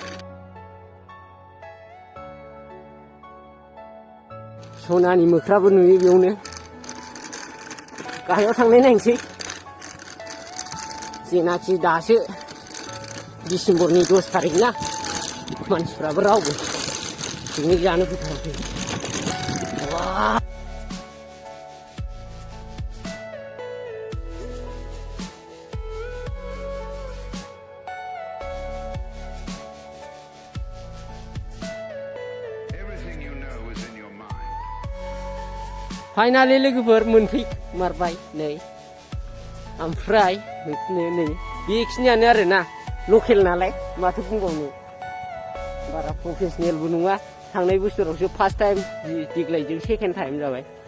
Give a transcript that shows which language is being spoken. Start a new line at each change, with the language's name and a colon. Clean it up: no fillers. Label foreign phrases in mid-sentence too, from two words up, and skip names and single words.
Bodo: सनानि मोख्राबो नुयो बेयावनो गाहायाव थांनाय नायनोसै जेनाखि दासो डिसेम्बरनि 10 थारिख ना मानसिफ्राबो रावबो पिकनिक जानो फैथाराखै
English: Everything you know is in your mind.
Bodo: फाइनालि लोगोफोर मोनफैमारबाय नै ओमफ्राय नै बेखिनियानो आरोना लकेल नालाय माथो बुंबावनो बारा प्रफेसनेलबो नङा थांनाय बोसोरावसो
English: first time
Bodo: देग्लायजों
English: second time
Bodo: जाबाय